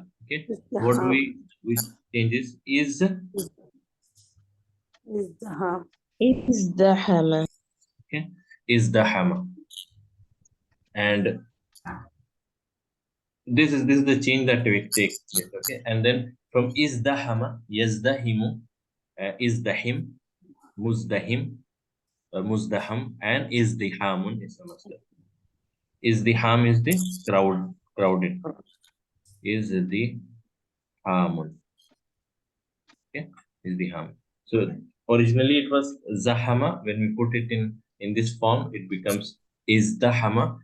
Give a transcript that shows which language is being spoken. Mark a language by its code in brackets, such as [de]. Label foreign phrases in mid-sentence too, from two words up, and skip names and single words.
[en] Okay. What do we changes is [ar] ازدحم [en] okay, izdahama. And this is the change that will take place. Okay. And then from [ar] ازدحم، يزدحم، ازدحم، مزدحم، مزدحم, [en] and izdihamun is the masdar. Izdiham is the crowded. [ar] Izdihamun. Okay, izdiham. [en] So originally it was zahama. When we put it in this form, it becomes izdahama.